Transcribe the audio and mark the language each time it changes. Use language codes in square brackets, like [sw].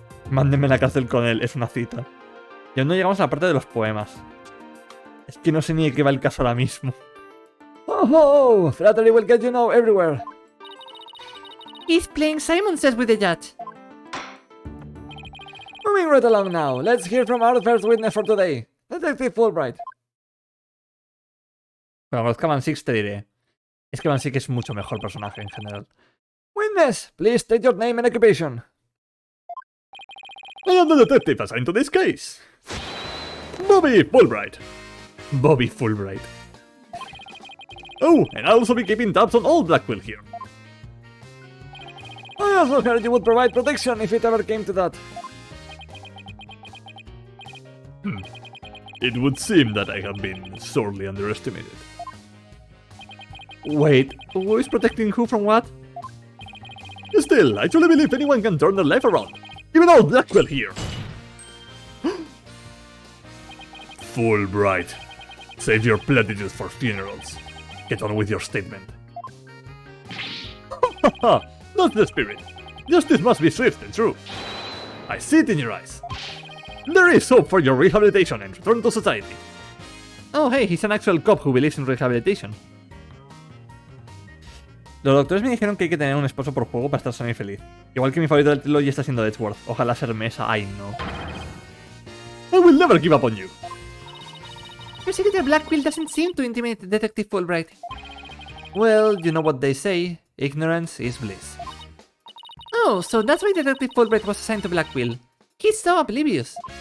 [es] Mándenme a la cárcel con él, es una cita. Y aún no llegamos a la parte de los poemas. Es que no sé ni de qué va el caso ahora mismo. [en] Oh, flattery will get you now everywhere. He's playing Simon Says with the judge. Moving right along now, let's hear from our first witness for today, Detective Fulbright. [es] Cuando conozca a Van Six te diré. Es que Van Six es mucho mejor personaje en general. [en] Witness, please state your name and occupation. I am the detective assigned to this case. Bobby Fulbright. Bobby Fulbright. Oh, and I'll also be keeping tabs on all Blackwell here. I also heard you would provide protection if it ever came to that. It would seem that I have been sorely underestimated. Wait, who is protecting who from what? Still, I truly believe anyone can turn their life around. Even old Blackwell here. Fulbright. Save your platitudes for funerals. Get on with your statement. That's the spirit. Justice must be swift and true. I see it in your eyes. There is hope for your rehabilitation and return to society. Oh, hey, he's an actual cop who believes in rehabilitation. [es] Los doctores me dijeron que hay que tener un esposo por juego para estar sano y feliz. Igual que mi favorito del Trilogy está siendo Edgeworth. Ojalá ser Mesa. Ay, no. [en] I will never give up on you. Prosecutor Blackwell doesn't seem to intimidate Detective Fulbright. Well, you know what they say. Ignorance is bliss. Oh, so that's why Detective Fulbright was assigned to Blackwell. He's so oblivious.